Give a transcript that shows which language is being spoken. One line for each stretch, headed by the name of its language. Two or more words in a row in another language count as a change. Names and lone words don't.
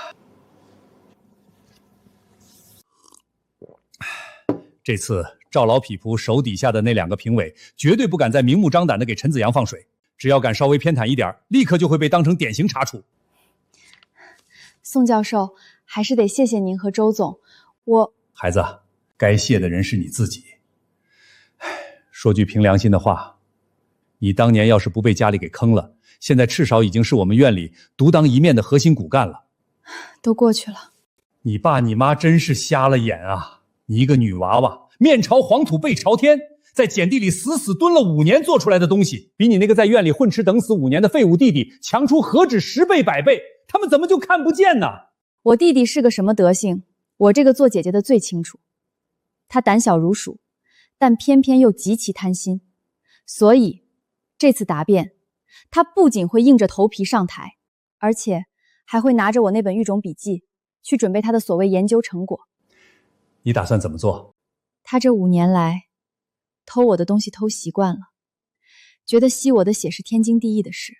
Chinese: 這次趙老匹夫手底下的那2個評委絕對不敢再明目張膽地給陳子陽放水，只要敢稍微偏袒一點，立刻就會被當成典型查處。宋教授，還是得謝謝您和周總。孩子，該謝的人是你自己。說句憑良心的話，你當年要是不被家裡給坑了，現在至少已經是我們院裡獨當一面的核心骨幹了。都過去了。你爸你媽真是瞎了眼啊！你一個女娃娃，面朝黄土背朝天，在碱地裡死死蹲了5年做出來的東西，比你那個在院裡混吃等死5年的廢物弟弟強出何止10倍100倍，他們怎麼就看不見呢？我弟弟是個什麼德行，我這個做姐姐的最清楚。他膽小如鼠，但偏偏又極其貪心，所以這次答辯，他不僅會硬着頭皮上台，而且還會拿着我那本育種筆記去準備他的所謂研究成果。你打算怎麼做？他這5年來偷我的東西偷習慣了，覺得吸我的血是天經地義的事。